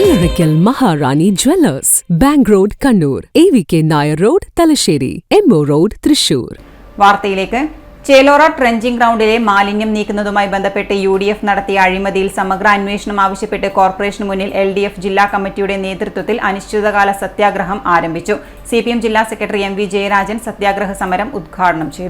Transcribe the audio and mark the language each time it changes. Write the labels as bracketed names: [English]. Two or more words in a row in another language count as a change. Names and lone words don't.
[Malayalam] Karaikal Maharani Jewellers, Bank Road, Kannur, AVK Nair Road, Talasheri, MO Road, Thrissur. വാർത്തയിലേക്ക്. ചേലോറ ട്രെഞ്ചിംഗ് ഗ്രൗണ്ടിലെ മാലിന്യം നീക്കുന്നതുമായി ബന്ധപ്പെട്ട് UDF നടത്തിയ അഴിമതിയിൽ സമഗ്ര അന്വേഷണം ആവശ്യപ്പെട്ട് കോർപ്പറേഷന് മുന്നിൽ LDF ജില്ലാ കമ്മിറ്റിയുടെ നേതൃത്വത്തിൽ അനിശ്ചിതകാല സത്യാഗ്രഹം ആരംഭിച്ചു. CPM ജില്ലാ സെക്രട്ടറി MV ജയരാജൻ സത്യാഗ്രഹ സമരം ഉദ്ഘാടനം ചെയ്തു.